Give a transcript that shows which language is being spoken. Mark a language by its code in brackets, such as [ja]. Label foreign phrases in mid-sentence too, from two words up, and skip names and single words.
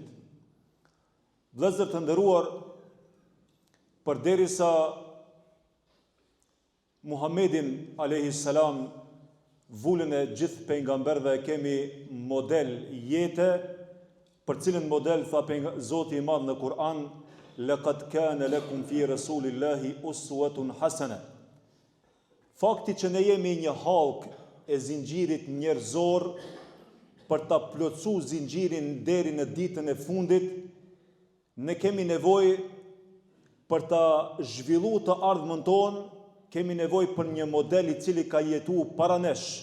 [sq] Vëllezër të nderuar, përderisa Muhammedin [ar] عليه السلام [sq] vullën e gjithë pejgamberëve e kemi model jete, për cilën model tha Zoti i Madh në Kur'an, [ar] لقد كان لكم في رسول الله أسوة حسنة. [sq] Fakti që ne jemi një halkë e zinxhirit njerëzor për ta plotësuar zinxhirin deri në ditën e fundit, ne kemi nevojë për ta zhvilluar të ardhmën tonë, kemi nevojë për një model i cili ka jetuar para nesh.